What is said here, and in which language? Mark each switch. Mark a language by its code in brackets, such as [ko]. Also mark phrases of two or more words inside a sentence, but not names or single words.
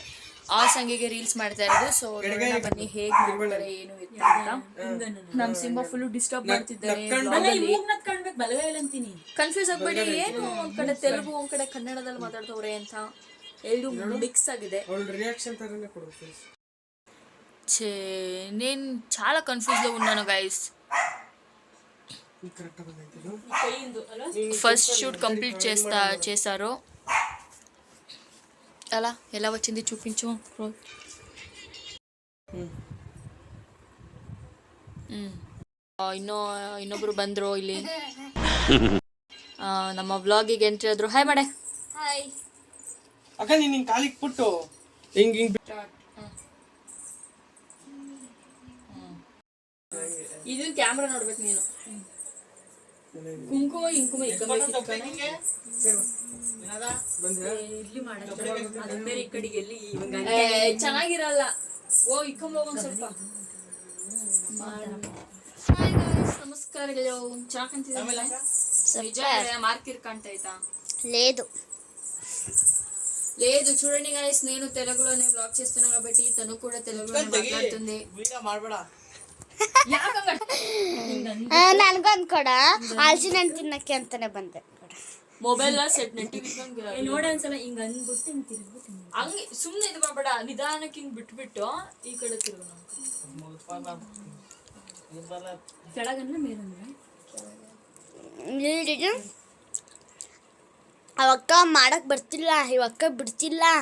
[kn] ಆ ಸಾಂಗಿಗೆ ರೀಲ್ಸ್ ಮಾಡ್ತಾ ಇರೋದು. ಸೊ ಬನ್ನಿ ಹೇಗೆ ಮಾಡ್ತಾರೆ ಏನು ಅಂತ. ನಮ್ಮ ಸಿಂಬಾ [en] full disturb [kn] ಮಾಡ್ತಿದ್ದಾರೆ, ಕನ್ಫ್ಯೂಸ್ ಆಗ್ಬೇಡಿ. ಏನು ಒಂದ್ ಕಡೆ ತೆಲುಗು ಒಂದ್ ಕಡೆ ಕನ್ನಡದಲ್ಲಿ ಮಾತಾಡ್ತವ್ರೆ ಅಂತ ಎರಡು ಮಿಕ್ಸ್ ಆಗಿದೆ. [te] నేను చాలా కన్ఫ్యూజ్లో ఉన్నాను గైస్. [en] first shoot complete [te] చేశారు. ఎలా వచ్చింది చూపించు. [kn] ಇನ್ನೊಬ್ರು ಬಂದ್ರು ಇಲ್ಲಿ ನಮ್ಮ ವ್ಲಾಗಿಗೆ ಎಂಟ್ರಿ ಆದ್ರು. ಹಾಯ್ ಮಾಡೆ. ಹಾಯ್ ಅಕ್ಕ, ನೀನು ಕಾಲಿಗೆ ಪುಟ್ಟು ಹಿಂಗ್ ಇದನ್ನ ಕ್ಯಾಮ್ರಾ ನೋಡ್ಬೇಕು ನೀನು. ಕುಂಕುಮ ಚೆನ್ನಾಗಿರಲ್ಲ. ಇಕ್ಕೊಂಬೋಗ ಸ್ವಲ್ಪ. ನಮಸ್ಕಾರಗಳು. [te] ಚೆನ್ನಾಗಿ మార్కిర్ కాంటైతా లేదు చూడండి గైస్, నేను తెలుగులోనే బ్లాగ్ చేస్తున్నా కాబట్టి తను కూడా తెలుగులోనే మాట్లాడుతుంది. [kn] ನನ್ಗೊಂದ್ ಕೊಡ, ಆಲ್ಸಿನಣ್ಣು ತಿನ್ನಕ್ಕೆ ಅಂತಾನೆ ಬಂದೆ. [en] mobile set [kn] ನೆಟ್ಟಿ ನೋಡ ಒಂದ್ಸಲ ಹಿಂಗ ಅಂದ್ಬಿಟ್ಟು ಹಿಂಗ್ ತಿರ್ಗ್ಬಿಟ್ಟು ಹಂಗೆ ಸುಮ್ಮನೆ ಇದು ಮಾಡಬೇಡ, ನಿಧಾನಕ್ಕೆ ಹಿಂಗ್ ಬಿಟ್ಬಿಟ್ಟು ಈ ಕಡೆ ತಿರುಗೋಣ. ಕೆಳಗನ್ನ ಮೇಲಂದ್ರೆ ಅವಕ್ಕ ಮಾಡಕ್ ಬರ್ತಿಲ್ಲ, ಇವಕ್ಕ ಬಿಡ್ತಿಲ್ಲ.